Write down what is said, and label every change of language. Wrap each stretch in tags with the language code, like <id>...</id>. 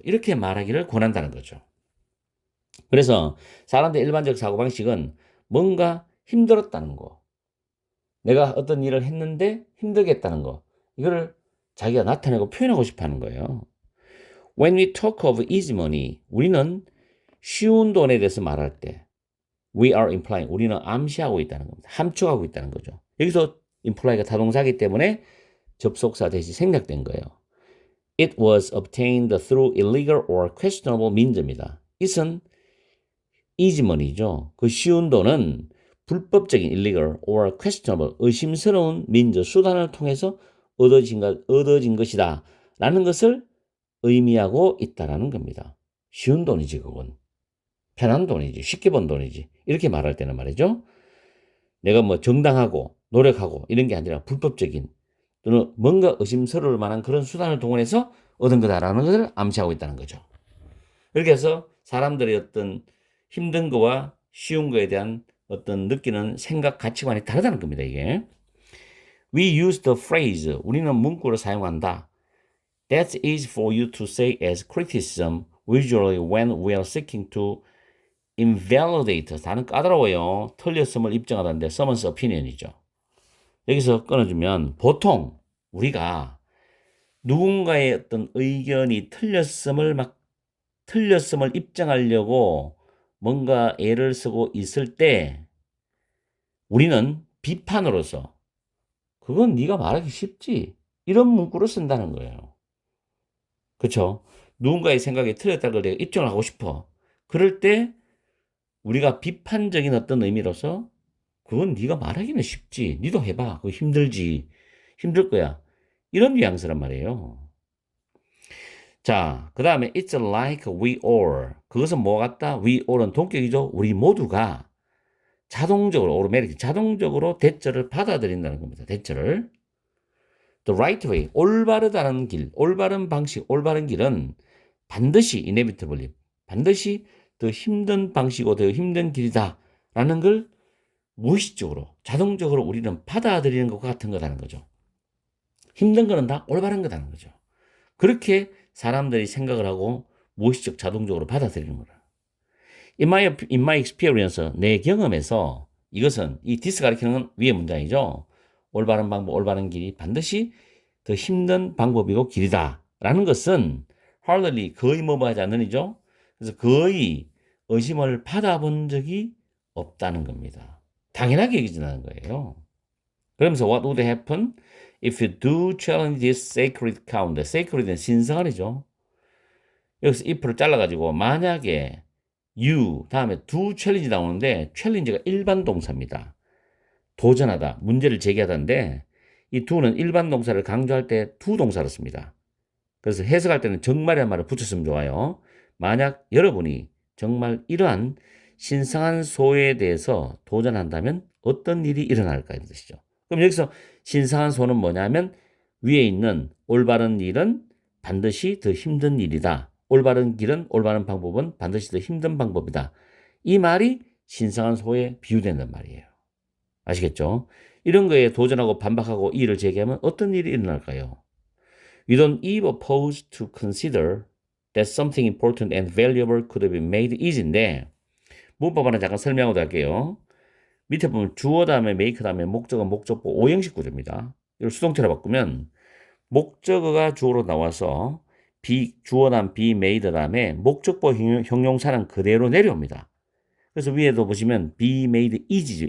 <ko>이렇게 말하기를 권한다는 거죠. 그래서 사람들의 일반적 사고방식은 뭔가 힘들었다는 거, 내가 어떤 일을 했는데 힘들게 했다는 거, 이거를 자기가 나타내고 표현하고 싶어 하는 거예요.</ko> <en>When we talk of easy money,</en> <ko>우리는 쉬운 돈에 대해서 말할 때</ko> <en>we are implying</en> <ko>우리는 암시하고 있다는 겁니다. 함축하고 있다는 거죠. 여기서 imply가 타동사이기 때문에 접속사 대신 생략된 거예요.</ko> <en>It was obtained through illegal or questionable means입니다.</en> <ko>it은 easymoney죠. 그 쉬운 돈은 불법적인</ko> <en>illegal or questionable</en> <ko>의심스러운 means 수단을 통해서 얻어진 것이다 라는 것을 의미하고 있다라는 겁니다. 쉬운 돈이지 그건. 편한 돈이지. 쉽게 번 돈이지. 이렇게 말할 때는 말이죠. 내가 뭐 정당하고 노력하고 이런 게 아니라 불법적인 또는 뭔가 의심스러울 만한 그런 수단을 동원해서 얻은 거다라는 것을 암시하고 있다는 거죠. 이렇게 해서 사람들의 어떤 힘든 거와 쉬운 거에 대한 어떤 느끼는 생각, 가치관이 다르다는 겁니다, 이게.</ko> <en>We use the phrase,</en> <ko>우리는 문구를 사용한다.</ko> <en>That is for you to say as criticism, usually when we are seeking to invalidate.</en> <ko>단은 까다로워요. 틀렸음을 입증하다는데</ko> <en>someone's opinion</en> <ko>이죠. 여기서 끊어주면 보통 우리가 누군가의 어떤 의견이 틀렸음을 입증하려고 뭔가 애를 쓰고 있을 때 우리는 비판으로서 그건 네가 말하기 쉽지 이런 문구를 쓴다는 거예요. 그렇죠? 누군가의 생각이 틀렸다는 걸 내가 입증을 하고 싶어. 그럴 때 우리가 비판적인 어떤 의미로서 그건 네가 말하기는 쉽지. 니도 해봐. 그거 힘들지. 힘들 거야. 이런 뉘앙스란 말이에요. 자, 그 다음에</ko> <en>it's like we all.</en> <ko>그것은 뭐 같다? we all은 동격이죠. 우리 모두가 자동적으로, automatic, 자동적으로 대처를 받아들인다는 겁니다. 대처를.</ko> <en>The right way,</en> <ko>올바르다는 길, 올바른 방식, 올바른 길은 반드시 inevitably, 반드시 더 힘든 방식이고 더 힘든 길이다 라는 걸 무의식적으로, 자동적으로 우리는 받아들이는 것과 같은 거라는 거죠. 힘든 거는 다 올바른 거라는 거죠. 그렇게 사람들이 생각을 하고 무의식적 자동적으로 받아들이는 거라.</ko> <en>In my experience,</en> <ko>내 경험에서 이것은 이 this 가리키는 건 위의 문장이죠. 올바른 방법, 올바른 길이 반드시 더 힘든 방법이고 길이다 라는 것은 hardly 거의 뭐하지 않는 이죠. 그래서 거의 의심을 받아본 적이 없다는 겁니다. 당연하게 여기지는 거예요. 그러면서</ko> <en>what would happen if you do challenge this sacred count?</en> <ko>sacred는 신성한이죠. 여기서 if를 잘라가지고 만약에 you 다음에 do challenge 나오는데 challenge가 일반 동사입니다. 도전하다, 문제를 제기하다인데 이 do는 일반 동사를 강조할 때 do 동사를 씁니다. 그래서 해석할 때는 정말이란 말을 붙였으면 좋아요. 만약 여러분이 정말 이러한 신성한 소에 대해서 도전한다면 어떤 일이 일어날까 이런 뜻이죠. 그럼 여기서 신성한 소는 뭐냐면 위에 있는 올바른 일은 반드시 더 힘든 일이다. 올바른 길은 올바른 방법은 반드시 더 힘든 방법이다. 이 말이 신성한 소에 비유된단 말이에요. 아시겠죠? 이런 거에 도전하고 반박하고 이의를 제기하면 어떤 일이 일어날까요?</ko> <en>We don't even pause to consider that something important and valuable could have been made easy인데</en> <ko>문법 하나 잠깐 설명하고 할게요. 밑에 보면 주어 다음에 make 다음에 목적어 목적보 오형식 구조입니다. 이걸 수동태로 바꾸면 목적어가 주어로 나와서 주어 다음 be made 다음에 목적보 형용사는 그대로 내려옵니다. 그래서 위에도 보시면 be made easy죠.</ko>